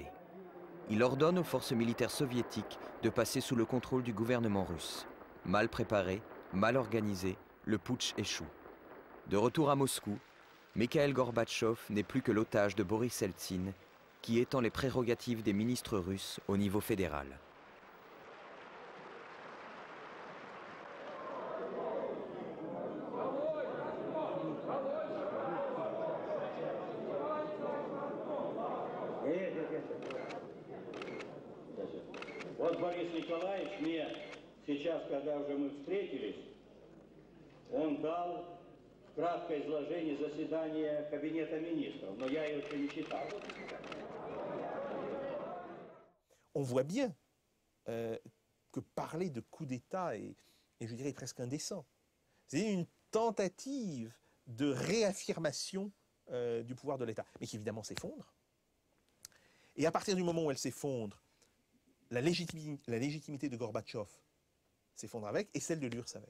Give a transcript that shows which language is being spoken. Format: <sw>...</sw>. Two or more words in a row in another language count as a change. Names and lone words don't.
<fr>Il ordonne aux forces militaires soviétiques de passer sous le contrôle du gouvernement russe. Mal préparé, mal organisé, le putsch échoue. De retour à Moscou, Mikhail Gorbatchev n'est plus que l'otage de Boris Eltsine, qui étend les prérogatives des ministres russes au niveau fédéral.</fr> <ru>Вот Борис Николаевич мне сейчас, когда уже мы встретились, он дал краткое изложение заседания Кабинета министров, но я его еще не читал.</ru> <fr>On voit bien que parler de coup d'État est, je dirais, presque indécent. C'est une tentative de réaffirmation du pouvoir de l'État, mais qui évidemment s'effondre. Et à partir du moment où elle s'effondre, la légitimité de Gorbatchev s'effondre avec, et celle de l'URSS avec.</fr>